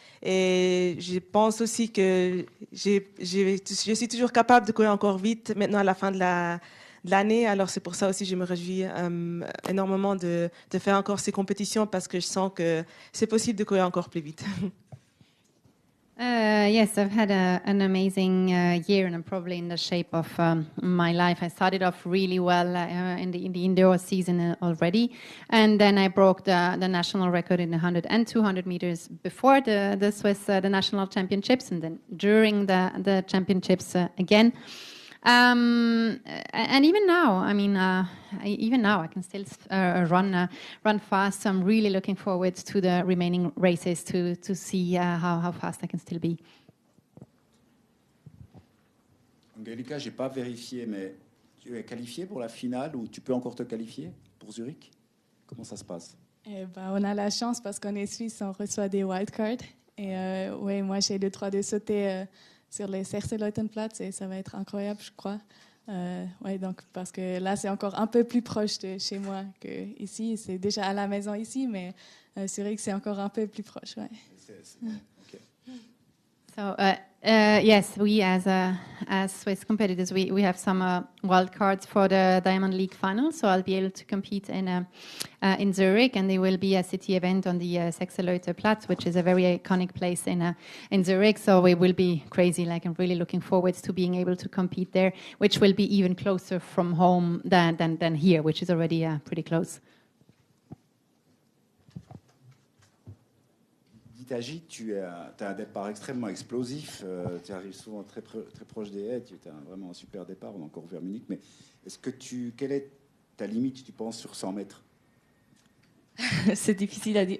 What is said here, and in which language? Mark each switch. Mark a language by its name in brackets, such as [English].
[French] Et je pense aussi que je suis toujours capable de courir encore vite maintenant à la fin de l'année. Alors c'est pour ça aussi que je me réjouis énormément de faire encore ces compétitions parce que je sens que c'est possible de courir encore plus vite. [English] Yes, I've had an amazing year, and I'm probably in the shape of my life. I started off really well in the indoor season already, and then I broke the national record in 100 and 200 meters before the Swiss the national championships, and then during the championships again. And even now, I mean, even now I can still run fast. So I'm really looking forward to the remaining races to see how fast I can still be. [French] Angelica, j'ai pas vérifié, mais tu es qualifiée pour la finale ou tu peux encore te qualifier pour Zurich? Comment ça se passe? On a la chance parce qu'on est suisse, on reçoit des wildcards. Et ouais, moi j'ai le droit de sauter sur les CEST et ça va être incroyable, je crois. Ouais, donc, parce que là, c'est encore un peu plus proche de chez moi qu'ici. C'est déjà à la maison ici, mais c'est vrai que c'est encore un peu plus proche. Ouais. [English] Okay. So, yes, we as Swiss competitors, we have some wild cards for the Diamond League final. So I'll be able to compete in Zurich, and there will be a city event on the Platz, which is a very iconic place in Zurich. So we will be crazy. Like, I'm really looking forward to being able to compete there, which will be even closer from home than here, which is already pretty close. [French] Ditaji, tu as un départ extrêmement explosif, tu arrives souvent très proche des haies, tu as vraiment un super départ, on a encore vu à Munich, mais quelle est ta limite, tu penses, sur 100 mètres? C'est difficile à dire.